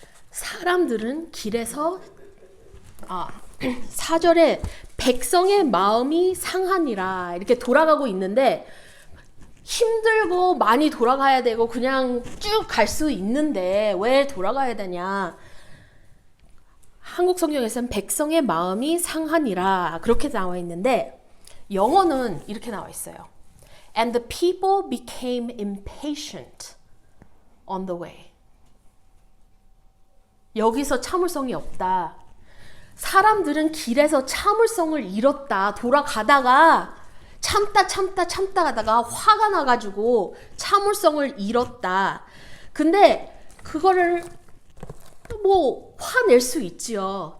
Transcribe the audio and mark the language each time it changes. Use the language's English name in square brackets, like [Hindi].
[Korean] 사람들은 길에서 4절에 백성의 마음이 상하니라 이렇게 돌아가고 있는데, 힘들고 많이 돌아가야 되고 그냥 쭉 갈 수 있는데 왜 돌아가야 되냐. 한국 성경에서는 백성의 마음이 상하니라 그렇게 나와 있는데, 영어는 이렇게 나와 있어요. [English] And the people became impatient on the way. [Korean] 여기서 참을성이 없다. 사람들은 길에서 참을성을 잃었다. 돌아가다가 참다 가다가 화가 나가지고 참을성을 잃었다. 근데 그거를 뭐 화낼 수 있지요.